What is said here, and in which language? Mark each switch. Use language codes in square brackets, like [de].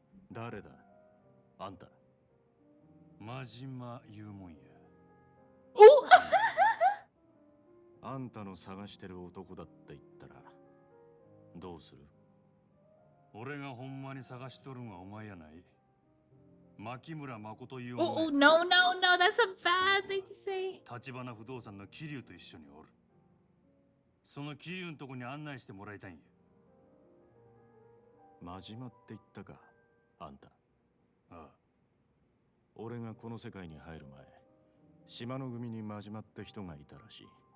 [ja] 誰だ？あんた。真島言うもんや。あんたの探してる男だって言ったらどうする？俺がほんまに探しとるんはお前やない。牧村誠いう [en] Oh, no, no, no, that's a bad thing to say. [ja] 橘不動産の桐生と一緒におる。その桐生のとこに案内してもらいたいんや。真島って言ったか、あんた。ああ。俺がこの世界に入る前、島の組に真島って人がいたらしい。